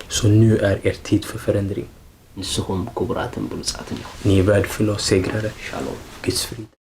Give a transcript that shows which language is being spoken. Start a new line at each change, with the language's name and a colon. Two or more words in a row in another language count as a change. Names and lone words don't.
Swedish: Så nu är er tid för förändring.
Tigrinya: ንስኹም ክቡራትን ብሉጻትን ኢኹም
Swedish: Ni är värdefulla och segrare.
Hebrew: ሻሎም
Swedish: Guds frid.